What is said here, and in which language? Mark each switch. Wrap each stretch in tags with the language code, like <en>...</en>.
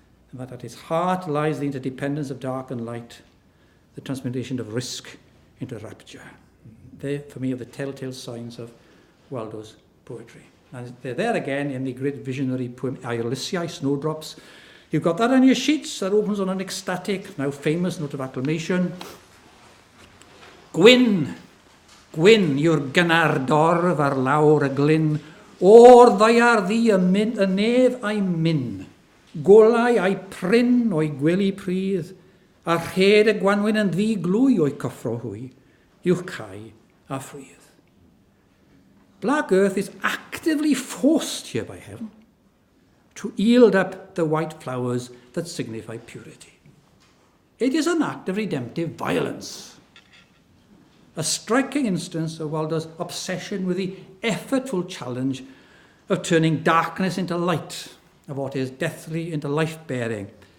<en>And that at its heart lies the interdependence of dark and light, the transmutation of risk into rapture. They, for me, are the telltale signs of Waldo's poetry. And they're there again in the great visionary poem Aeoliciae, Snowdrops. You've got that on your sheets. That opens on an ecstatic, now famous note of acclamation.</en> <cy>Gwyn, Gwyn, yw'r gynnar dorf ar lawr y glyn, o'r ddaiar ddi y nef a'i myn, golau a'i pryn o'i gwely prydd, a rhed y gwanwyn yn ddi glwy o'i coffro hwy, uwch cae a ffrydd.</cy> <en>Black Earth is actively forced here by heaven to yield up the white flowers that signify purity. It is an act of redemptive violence. A striking instance of Waldo's obsession with the effortful challenge of turning darkness into light, of what is deathly into life-bearing.</en>